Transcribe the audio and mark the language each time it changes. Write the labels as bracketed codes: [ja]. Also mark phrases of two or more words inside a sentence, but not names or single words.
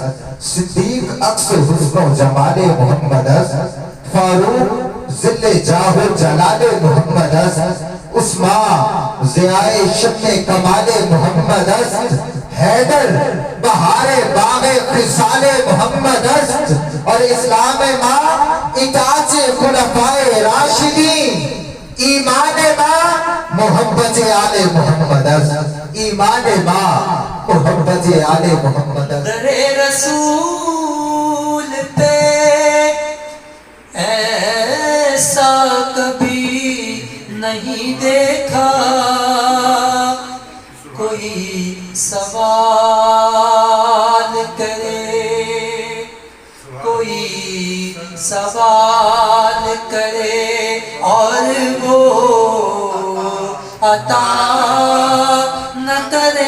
[fa] صدیق عکس حسن و جمال محمد است، فاروق ذل جاہ و جلال محمد است. عثمان ضیائے شم کمال محمد است، حیدر بہار باغ خصال محمد است. اور اسلام ماں اطاعت خلفائے راشدین، ایمان ماں محبت آل محمد است. ایمان ماں محبت آل محمد است. [ur] در رسول پہ ایسا کبھی نہیں دیکھا، کوئی سوال کرے، کوئی سوال کرے اور وہ عطا نہ کرے.